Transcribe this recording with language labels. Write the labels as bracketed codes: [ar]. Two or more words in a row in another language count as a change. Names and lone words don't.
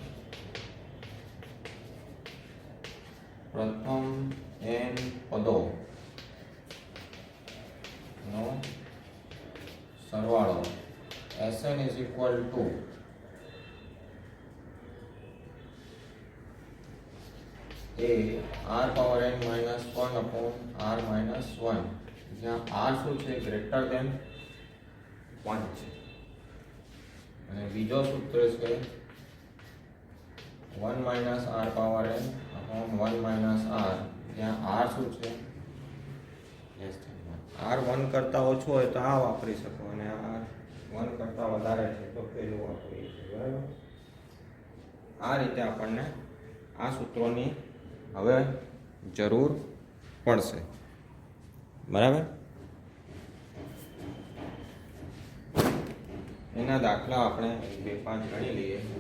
[gu] પ્રથમ n પદો નો સરવાળો Sn [en] is equal to a r power n minus 1 upon r minus 1, [gu] જ્યાં r શું છે? [en] greater than [gu] 1 છે. અને બીજો સૂત્ર છે [en] 1 minus r power n upon 1 minus r, [gu] જ્યાં r શું છે? [en] less than 1. [gu] r 1 કરતા ઓછો હોય તો આ વાપરી શકો અને r 1 કરતા વધારે છે તો પેલું વાપરીએ છીએ. બરાબર. આ રીતે આપણને આ સૂત્રોની હવે જરૂર પડશે. બરાબર. એના દાખલા આપણે 2-5 ગણી લઈએ.